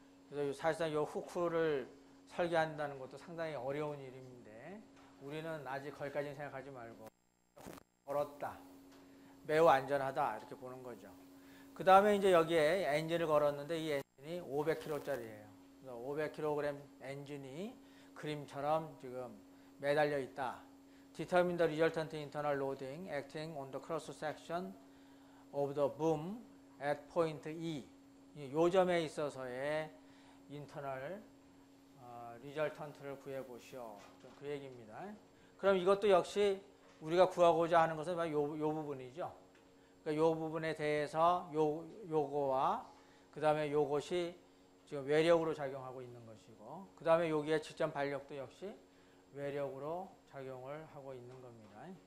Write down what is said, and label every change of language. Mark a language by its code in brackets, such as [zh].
[ko] 그래서 사실상 이 후크를 설계한다는 것도 상당히 어려운 일인데, 우리는 아직 거기까지는 생각하지 말고 걸었다, 매우 안전하다 이렇게 보는 거죠. 그 다음에 이제 여기에 엔진을 걸었는데 이 엔진이 500kg짜리예요. 500kg 엔진이 그림처럼 지금 매달려 있다. [en] Determine the resultant internal loading acting on the cross section of the boom at point E. [ko] 요 점에 있어서의 [en] internal resultant [ko] 를 구해 보시오. 그 얘기입니다. 그럼 이것도 역시 우리가 구하고자 하는 것은 바로 요 부분이죠. 그러니까 요 부분에 대해서 요거와 그 다음에 요것이 지금 외력으로 작용하고 있는 것이고, 그 다음에 여기에 직접 반력도 역시 외력으로 작용을 하고 있는 겁니다.